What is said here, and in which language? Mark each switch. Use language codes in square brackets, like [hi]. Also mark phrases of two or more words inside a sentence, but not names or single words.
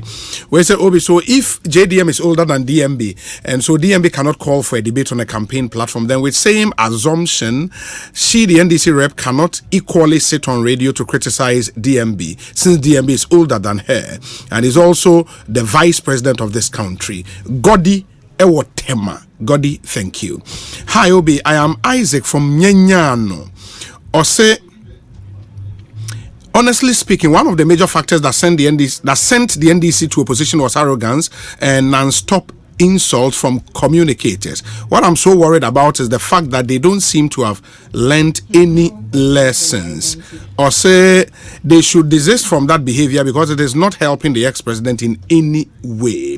[en] We say, Obi, so if JDM is older than DMB, and so DMB cannot call for a debate on a campaign platform, then with same assumption, she, the NDC rep, cannot equally sit on radio to criticize DMB, since DMB is older than her and is also the vice president of this country. Godi Ewotema. Godi, thank you. Hi, Obi. I am Isaac from Nyenyano. Osei, honestly speaking, one of the major factors that sent the NDC to opposition was arrogance and non-stop insults from communicators. What I'm so worried about is the fact that they don't seem to have learned any lessons, or say they should desist from that behavior because it is not helping the ex-president in any way.